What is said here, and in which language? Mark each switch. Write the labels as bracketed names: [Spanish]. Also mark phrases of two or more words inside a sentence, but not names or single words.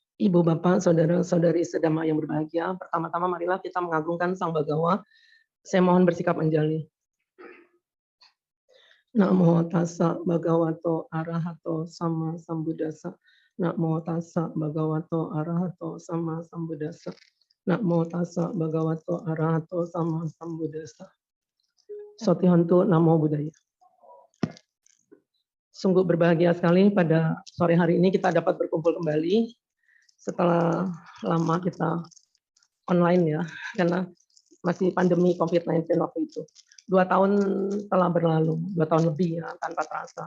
[Indonesian] Ibu, Bapak, saudara-saudari sedama yang berbahagia, pertama-tama marilah kita mengagungkan Sang Bagawa. Saya mohon bersikap menjali. [Pali] Namo tassa bhagavato arahato sama sambuddhassa. Namo tassa bhagavato arahato sama sambuddhassa. Namo tassa bhagavato arahato sama sambuddhassa. Sotihantu Namo Buddhaya. [Indonesian] Sungguh berbahagia sekali pada sore hari ini kita dapat berkumpul kembali setelah lama kita online ya, karena masih pandemi COVID-19 waktu itu. 2 tahun telah berlalu, 2 tahun lebih ya, tanpa terasa.